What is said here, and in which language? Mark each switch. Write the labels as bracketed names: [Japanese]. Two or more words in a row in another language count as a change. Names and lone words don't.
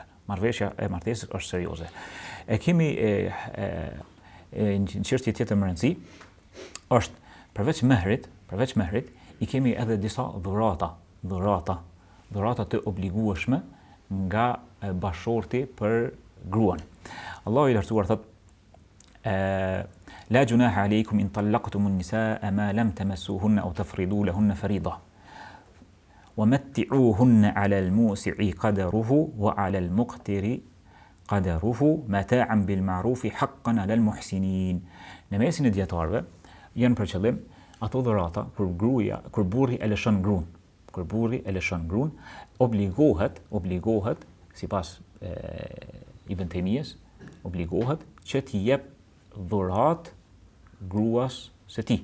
[Albanian] Marrëveshja e martesës është serioze. E kemi një çështje tjetër më rëndësi, është përveç mehrit, i kemi edhe disa dhurata të obligueshme nga bashorti për gruan. Allahu i lartësuar thotë: [Arabic] لا جناح عليكم إن طلقتم النساء ما لم تمسوهن أو تفرضوا لهن فريضة ومتعوهن على الموسع قدره وعلى المقتر قدره متاعا بالمعروف حقا على المحسنين. [Albanian] Në mesin e dietarëve janë për qëllim ato dhurata kur burri e lëshon gruan, obligohet sipas Ibn Taymijes, obligohet që t'i jep dhurat gruas së tij.